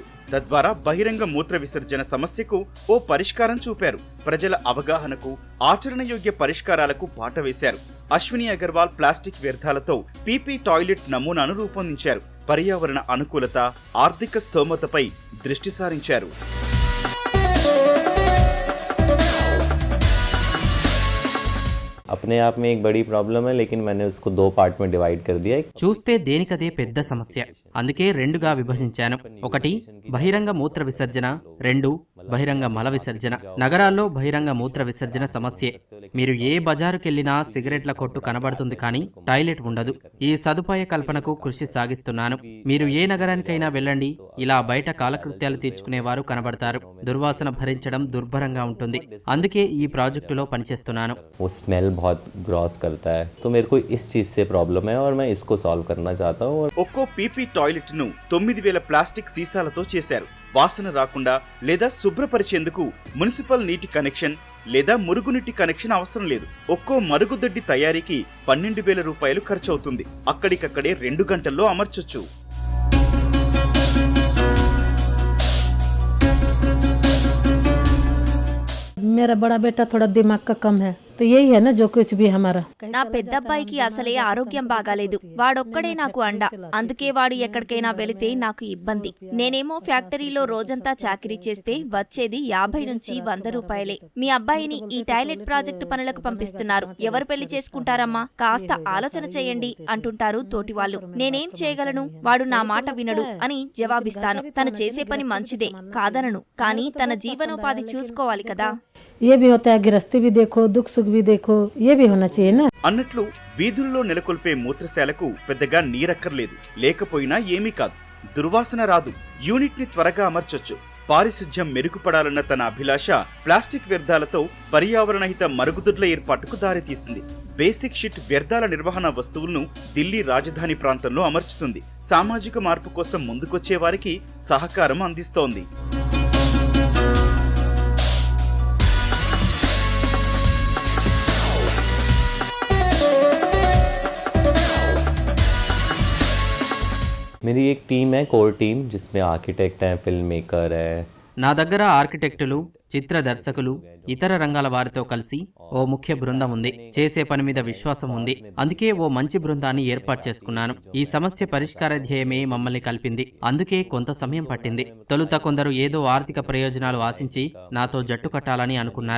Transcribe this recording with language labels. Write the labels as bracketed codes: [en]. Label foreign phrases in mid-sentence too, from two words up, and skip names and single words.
[te] తద్వారా బహిరంగ మూత్ర విసర్జన సమస్యకు ఓ పరిష్కారం చూపారు. ప్రజల అవగాహనకు, ఆచరణయోగ్య పరిష్కారాలకు బాట వేశారు. అశ్విని అగర్వాల్ ప్లాస్టిక్ వ్యర్థాలతో పీపీ టాయిలెట్ నమూనాను రూపొందించారు. పర్యావరణ అనుకూలత, ఆర్థిక స్తోమతపై దృష్టి సారించారు. [hi] अपने आप में एक बड़ी प्रॉब्लम है, लेकिन मैंने उसको 2 पार्ट में डिवाइड कर दिया है. [te] చూస్తే దేనికదే పెద్ద సమస్య, అందుకే రెండుగా విభజించాను. 1 బహిరంగ మూత్ర విసర్జన, 2 బహిరంగ మల విసర్జన. నగరాల్లో బహిరంగ మూత్ర విసర్జన సమస్యే. మీరు ఏ బజారుకెళ్లినా సిగరెట్ల కొట్టు కనబడుతుంది, కానీ టాయిలెట్ ఉండదు. ఈ సదుపాయ కల్పనకు కృషి సాగిస్తున్నాను. మీరు ఏ నగరానికైనా వెళ్ళండి, ఇలా బయట కాలకృత్యాలు తీర్చుకునేవారు కనబడతారు. దుర్వాసన భరించడం దుర్భరంగా ఉంటుంది. అందుకే ఈ ప్రాజెక్టులో పనిచేస్తున్నాను. [hi] वो स्मेल बहुत ग्रॉस करता है, तो मेरे को इस चीज़ से प्रॉब्लम है और मैं इसको सॉल्व करना चाहता हूँ. [te] ఒక్కో పీపీ టాయిలెట్ ను 9000 ప్లాస్టిక్ సీసాలతో చేశారు. వాసన రాకుండా లేదా శుభ్రపరిచేందుకు మున్సిపల్ నీటి కనెక్షన్ లేదా మురుగునీటి కనెక్షన్ అవసరం లేదు. ఒక్కో మరుగుదొడ్డి తయారీకి 12,000 రూపాయలు ఖర్చవుతుంది. అక్కడికక్కడే 2 గంటల్లో అమర్చొచ్చు. [hi] मेरा बड़ा बेटा थोड़ा दिमाग का कम है, तो यही है ना जो कुछ भी हमारा. [te] నా పెద్దబ్బాయికి అసలే ఆరోగ్యం బాగాలేదు. వాడొక్కడే నాకు అండ. అందుకే వాడు ఎక్కడికైనా వెళితే నాకు ఇబ్బంది. నేనేమో ఫ్యాక్టరీలో రోజంతా చాకిరీ చేస్తే వచ్చేది 50 నుంచి 100 రూపాయలే. మీ అబ్బాయిని ఈ టాయిలెట్ ప్రాజెక్టు పనులకు పంపిస్తున్నారు. ఎవరు పెళ్లి చేసుకుంటారమ్మా? కాస్త ఆలోచన చేయండి అంటుంటారు తోటివాళ్లు. నేనేం చేయగలను? వాడు నా మాట వినడు అని జవాబిస్తాను. తను చేసే పని మంచిదే, కాదనను. కానీ తన జీవనోపాధి చూసుకోవాలి కదా. [hi] ये भी होता है, गृहस्थी भी देखो, दुख सुख भी देखो, ये भी होना चाहिए ना. [te] అన్నట్లు వీధుల్లో నెలకొల్పే మూత్రశాలకు పెద్దగా నీరక్కర్లేదు. లేకపోయినా ఏమీ కాదు, దుర్వాసన రాదు. యూనిట్ ని త్వరగా అమర్చొచ్చు. పారిశుధ్యం మెరుగుపడాలన్న తన అభిలాష ప్లాస్టిక్ వ్యర్థాలతో పర్యావరణహిత మరుగుదొడ్ల ఏర్పాటుకు దారితీసింది. బేసిక్ షిట్ వ్యర్థాల నిర్వహణ వస్తువులను ఢిల్లీ రాజధాని ప్రాంతంలో అమర్చుతుంది. సామాజిక మార్పు కోసం ముందుకొచ్చే వారికి సహకారం అందిస్తోంది. [hi] मेरी एक टीम है, [en] core team, [hi] जिसमें आर्किटेक्ट हैं, [en] film maker [hi] है. [te] నా దగ్గర ఆర్కిటెక్టులు, చిత్ర దర్శకులు, ఇతర రంగాల వారితో కలిసి ఓ ముఖ్య బృందం ఉంది. చేసే పని మీద విశ్వాసం ఉంది. అందుకే ఓ మంచి బృందాన్ని ఏర్పాటు చేసుకున్నాను. ఈ సమస్య పరిష్కార ధ్యేయమే మమ్మల్ని కలిపింది. అందుకే కొంత సమయం పట్టింది. తొలుత కొందరు ఏదో ఆర్థిక ప్రయోజనాలు ఆశించి నాతో జట్టు కట్టాలని అనుకున్నారు.